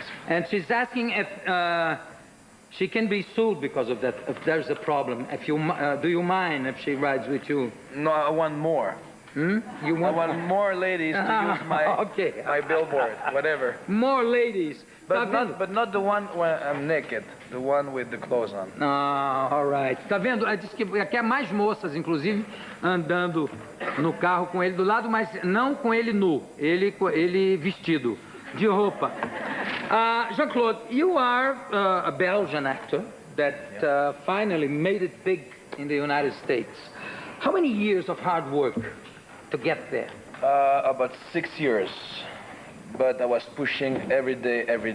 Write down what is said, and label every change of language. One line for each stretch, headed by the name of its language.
English: And she's asking if she can be sued because of that, if there's a problem. If you, do you mind if she rides with you? No, I want more. You I want more ladies to use my billboard, whatever. More ladies. But not the one when I'm naked, the one with the clothes on. All right.
Portuguese: Tá vendo? Ela disse que quer mais moças, inclusive, andando no carro com ele do lado, mas não com ele nu. Ele vestido, de roupa.
English: Jean-Claude, you are a Belgian actor that finally made it big in the United States. How many years of hard work to get there? About 6 years. But I was pushing every day.